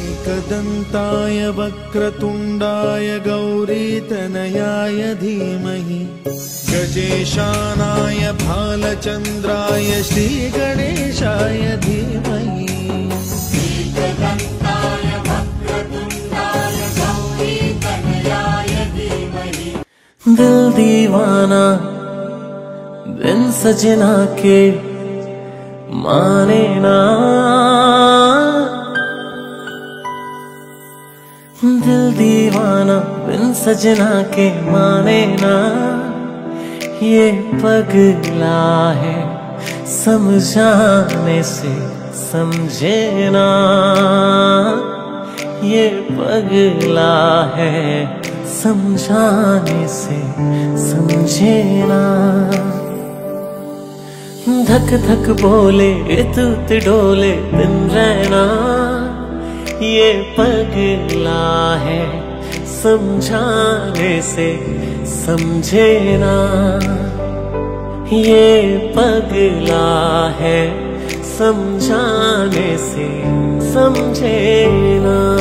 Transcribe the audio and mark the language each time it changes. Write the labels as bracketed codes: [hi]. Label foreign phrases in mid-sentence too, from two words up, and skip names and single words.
[sa] एकदन्ताय वक्रतुण्डाय गौरीतनयाय धीमहि गजेशानाय भालचन्द्राय श्रीगणेशाय धीमहि। एकदन्ताय वक्रतुण्डाय गौरीतनयाय धीमहि। [hi] दिल दीवाना बिन सजना के माने ना, दिल दीवाना बिन सजना के माने ना, ये पगला है समझाने से समझे ना, ये पगला है समझाने से समझे ना। धक धक बोले तुत डोले दिन रहना, ये पगला है समझाने से समझे ना, ये पगला है समझाने से समझे ना।